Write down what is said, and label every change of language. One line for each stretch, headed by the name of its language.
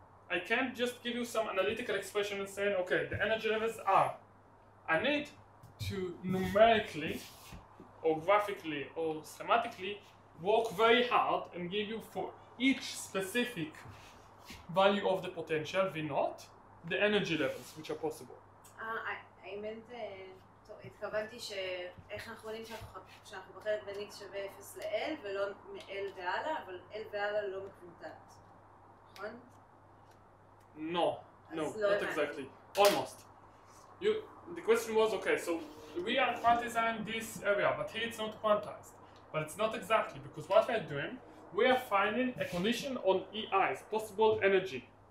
English: I can't just give you some analytical expression and say, okay, the energy levels are. I need to numerically or graphically or schematically work very hard and give you for each specific value of the potential V naught the energy levels which are possible.
Hebrew: האמת, טוב, התכוונתי שאיך אנחנו יודעים שאנחנו בחלק בין x שווה 0 ל-L ולא מ-L והלאה, אבל L והלאה לא מקוונטט, נכון?
English: No, not exactly. Almost. The question was, okay, so we are quantizing this area, but here it's not quantized. But it's not exactly, because what we are doing, we are finding a condition on EIs, possible energies.